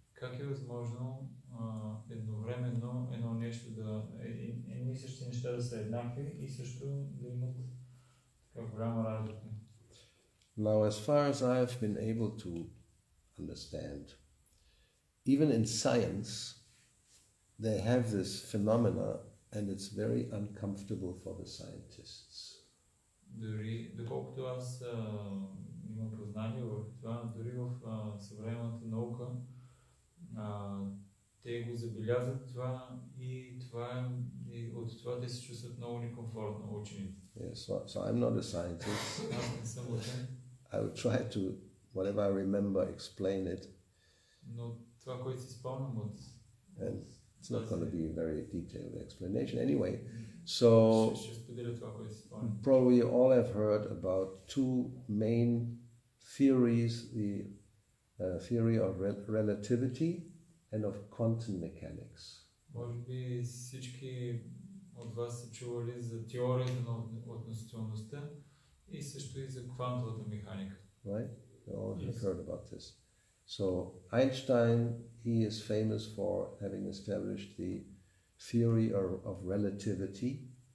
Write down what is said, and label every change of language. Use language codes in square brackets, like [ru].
[bg] Как е възможно едновременно едно нещо едни и същи неща да са еднакви и също да имат така голяма разлика? [en] Now, as far as I have been able to understand, even in science, they have this phenomena and it's very uncomfortable for the scientists. [bg] Дори, доколкото аз имам познание в това, дори в съвременната наука, те го забелязват това и от това те се чувстват много некомфортно, учените. [en] Yes, so I'm not a scientist. [bg] Аз не съм учен, [en] I will try to, whatever I remember, explain it. [bg] но това, което си спомням от... [en] And it's not going to be a very detailed explanation anyway. So, [bg] ще споделя това, което си спомням. [en] probably all have heard about two main theories, the theory of relativity and of quantum mechanics. [bg] Може би всички от вас са чували за теорията на относителността и също и за квантовата механика. [en] Right? You all have Yes. heard about this. So Einstein, he is famous for having established the theory of relativity.